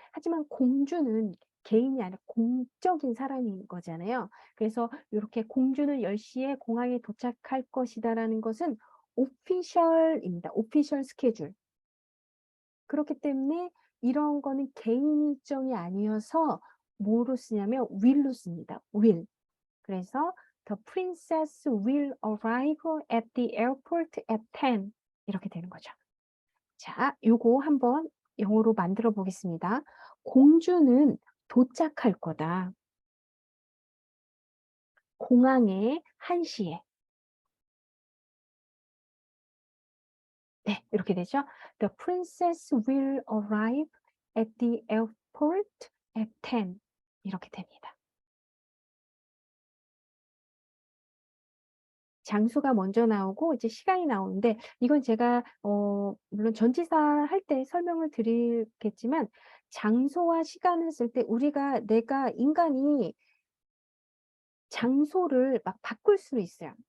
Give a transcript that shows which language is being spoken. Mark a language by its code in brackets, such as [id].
[ko] 하지만 공주는 개인이 아니라 공적인 사람인 거잖아요. 그래서 요렇게 "공주는 10 시에 공항에 도착할 것이다."라는 것은 오피셜입니다. 오피셜 스케줄. 그렇기 때문에 이런 거는 개인 일정이 아니어서 뭐로 쓰냐면 will로 씁니다. [en] will. [ko] 그래서 [en] "The princess will arrive at the airport at 10." [ko] 이렇게 되는 거죠. 자, 요거 한번 영어로 만들어 보겠습니다. "공주는 도착할 거다. 공항에 1 시에." 네, 이렇게 되죠. [en] "The princess will arrive at the airport at 10." [ko] 이렇게 됩니다. 장소가 먼저 나오고 이제 시간이 나오는데, 이건 제가 물론 전치사 할 때 설명을 드리겠지만, 장소와 시간을 쓸 때 내가 인간이 장소를 막 바꿀 수는 있어요.